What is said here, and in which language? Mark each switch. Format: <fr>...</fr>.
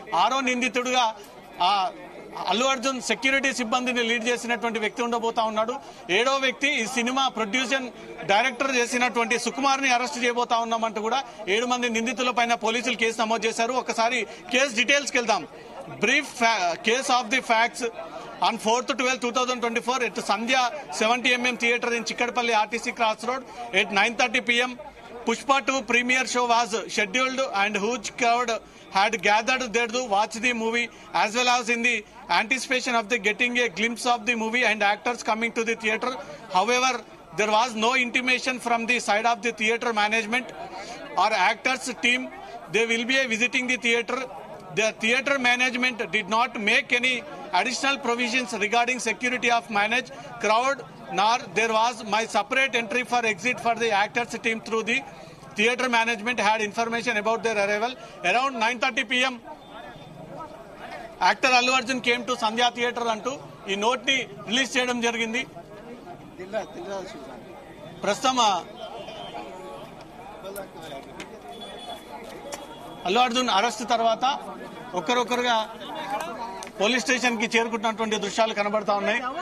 <te>6వ నిందితుడుగా అల్లు అర్జున్ సెక్యూరిటీ సిబ్బందిని లీడ్ చేసినటువంటి వ్యక్తి ఉండబోతా ఉన్నాడు. 7వ వ్యక్తి ఈ సినిమా ప్రొడ్యూసర్ డైరెక్టర్ చేసినటువంటి సుకుమార్ ని అరెస్ట్ చేయబోతా ఉన్నామంటూ కూడా 7 మంది నిందితుల పైన పోలీసులు కేసు నమోదు చేశారు. ఒకసారి కేసు డీటెయిల్స్ కి వెళ్దాం.</te> <en>Brief case of the facts. On 4/12/2024 at Sandhya 70mm theatre in Chikkadpalli RTC Cross Road at 9:30 p.m. Pushpa 2 premiere show was scheduled and huge crowd had gathered there to watch the movie as well as in the anticipation of the getting a glimpse of the movie and actors coming to the theatre. However, there was no intimation from the side of the theatre management or actors team they will be visiting the theatre. The theatre management did not make any additional provisions regarding security of managed crowd, nor there was my separate entry for exit for the actors team through the theatre management had information about their arrival. Around 9:30 p.m. actor Allu Arjun came to Sandhya theatre</en> <te>అంటూ ఈ note ని release చేయడం జరిగింది. ప్రస్తుతం Allu Arjun arrest తర్వాత ఒక్కరొక్కరుగా police station కి చేరుకుంటున్నటువంటి దృశ్యాలు కనబడతా ఉన్నాయి.</te>